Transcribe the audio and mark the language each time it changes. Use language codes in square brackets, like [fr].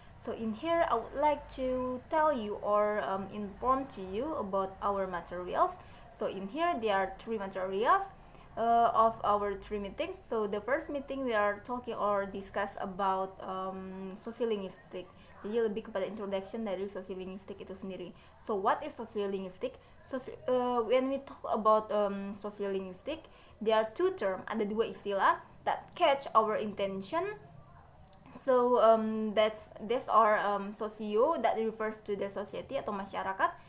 [en] So in here I would like to tell you or inform to you about our materials. So in here there are three materials of our three meetings. So the first meeting we are talking or discuss about sociolinguistic. [id] Jadi lebih kepada introduction dari sociolinguistic itu sendiri. [en] So what is sociolinguistic? When we talk about sociolinguistic, there are two terms, [id] ada dua istilah [en] that catch our intention. So that's our socio that refers to the society atau masyarakat.